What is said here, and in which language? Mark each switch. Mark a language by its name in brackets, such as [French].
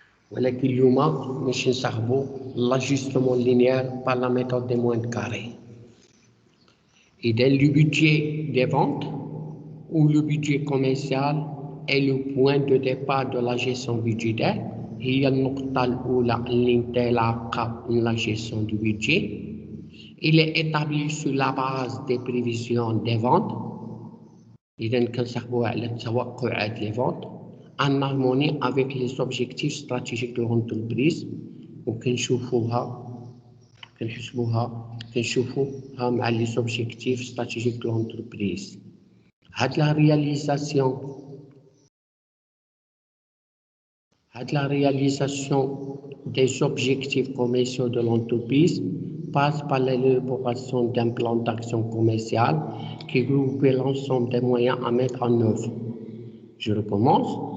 [Arabic] ولكن اليوم باش نصاحبوا [French] l'ajustement linéaire par la méthode des moyennes carrées. Et dans le budget des ventes ou le budget commercial est le point de départ de la gestion budgétaire. [Arabic] هي النقطة الأولى اللي انطلاقة من [French] la gestion du budget. Il est établi sur la base des prévisions des ventes. [Arabic] إذا كنصاحبوها على توقعات [French] les ventes. En harmonie avec les objectifs stratégiques de l'entreprise [Arabic] وكنشوفوها مع [French] les objectifs stratégiques de l'entreprise. La réalisation des objectifs commerciaux de l'entreprise passe par l'élaboration d'un plan d'action commercial qui groupe l'ensemble des moyens à mettre en œuvre. Je recommence.